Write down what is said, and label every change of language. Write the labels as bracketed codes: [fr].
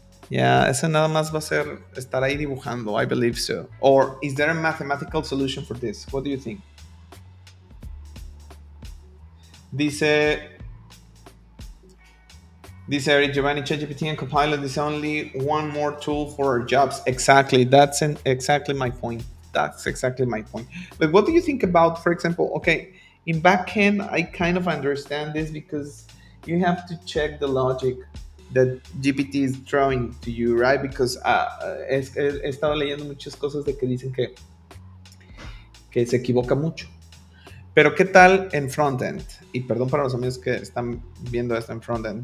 [en] Yeah, [es] eso nada más va a ser estar ahí dibujando. [en] I believe so. Or is there a mathematical solution for this? What do you think? [es] Dice [en] Eric Giovanni, ChatGPT and Copilot is only one more tool for our jobs. Exactly. Exactly my point. That's exactly my point. But what do you think about, for example, okay, in backend, I kind of understand this because you have to check the logic that GPT is throwing to you, right? Because [es] he estado leyendo muchas cosas de que dicen que se equivoca mucho. Pero ¿qué tal en frontend? Y perdón para los amigos que están viendo esto en frontend.